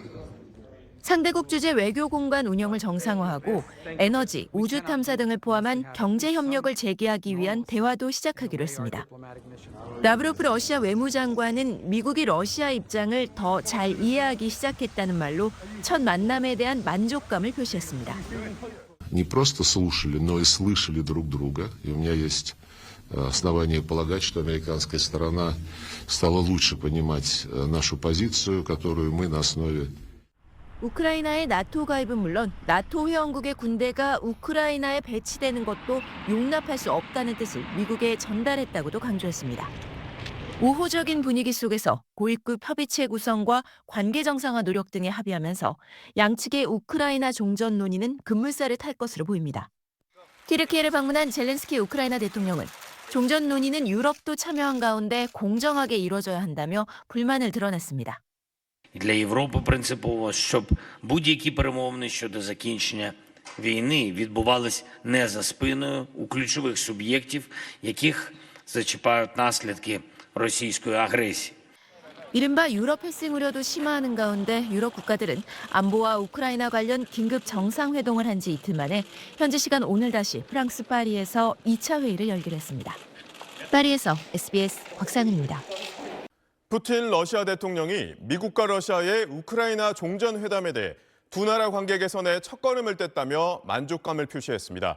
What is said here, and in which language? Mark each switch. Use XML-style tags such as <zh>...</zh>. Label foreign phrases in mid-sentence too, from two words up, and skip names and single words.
<ko>상대국 주재 외교 공간 운영을 정상화하고 에너지, 우주 탐사 등을 포함한 경제 협력을 재개하기 위한 대화도 시작하기로 했습니다. 라브로프 러시아 외무장관은 미국이 러시아 입장을 더 잘 이해하기 시작했다는 말로 첫 만남에 대한 만족감을 표시했습니다.</ko> <ru>Не просто слушали, но и слышали друг друга. И у меня есть основания полагать, что американская сторона стала лучше понимать нашу позицию, которую мы на основе</ru> <ko>우크라이나의 나토 가입은 물론 나토 회원국의 군대가 우크라이나에 배치되는 것도 용납할 수 없다는 뜻을 미국에 전달했다고도 강조했습니다. 우호적인 분위기 속에서 고위급 협의체 구성과 관계 정상화 노력 등에 합의하면서 양측의 우크라이나 종전 논의는 급물살을 탈 것으로 보입니다. 튀르키예를 방문한 젤렌스키 우크라이나 대통령은 종전 논의는 유럽도 참여한 가운데 공정하게 이루어져야 한다며 불만을 드러냈습니다.</ko> <uk>Для Європи принципово, щоб будь-які перемовини щодо закінчення війни відбувались не за спиною у ключових суб'єктів, яких зачіпають наслідки російської агресії.</uk> <ko>이른바 유럽 회생 우려도 심화하는 가운데 유럽 국가들은 안보와 우크라이나 관련 긴급 정상회동을 한 지 이틀 만에 현지 시간 오늘 다시 프랑스 파리에서 2차 회의를 열기로 했습니다. 파리에서 SBS 곽상은입니다. 푸틴 러시아 대통령이 미국과 러시아의 우크라이나 종전 회담에 대해 두 나라 관계 개선에 첫걸음을 뗐다며 만족감을 표시했습니다.</ko>